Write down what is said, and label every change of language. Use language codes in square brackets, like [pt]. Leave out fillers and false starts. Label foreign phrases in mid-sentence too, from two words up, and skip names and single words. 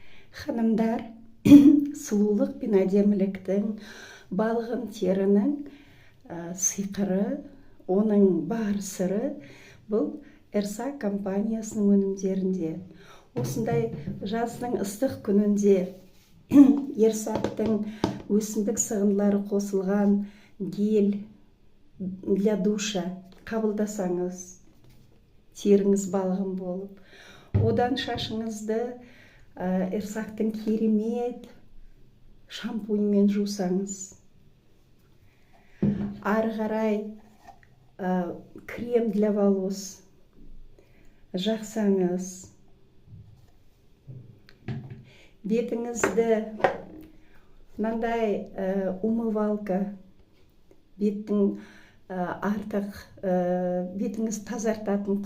[kk] Ханымдар, сұлулық пен әдеміліктің, балғын терінің сиқыры, оның бар сыры бұл Эрсак компаниясының өнімдерінде. Осындай жаздың ыстық күнінде Эрсактың өсімдік сығындылары қосылған [ru] гель для душа [kk] қабылдасаңыз, теріңіз балғын болып, одан шашыңызды Эрсактың керемет шампуньмен жусаңыз, ары қарай [ru] крем для волос [kk] жақсаңыз, бетіңізді мынандай умывалка, беттің артық бетіңіз тазартатын